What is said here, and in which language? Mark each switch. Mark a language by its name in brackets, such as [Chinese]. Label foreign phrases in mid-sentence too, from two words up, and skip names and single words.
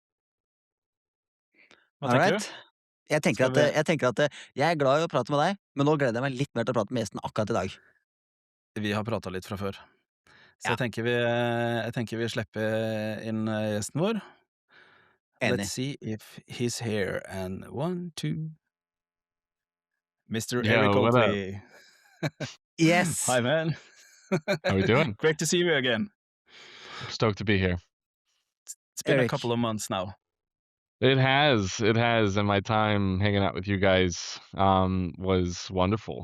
[Norwegian] Hva tenker [English] Alright. [Norwegian] du? Jeg tenker Skal vi- at jeg glad I å prate med deg, men nå gleder jeg meg litt mer til å prate med gjesten akkurat I dag. Vi har prata litt fra før. Så Ja. jeg tenker vi slipper inn gjesten vår. Enig. [English] Let's see if he's here. And 1, 2 Mr. Yo, Eric what up? Oakley. Yes. Hi, man. How we doing? Great to see you again. Stoked to be here. It's been Eric. a couple of months now. It has, and my time hanging out with you guys was wonderful.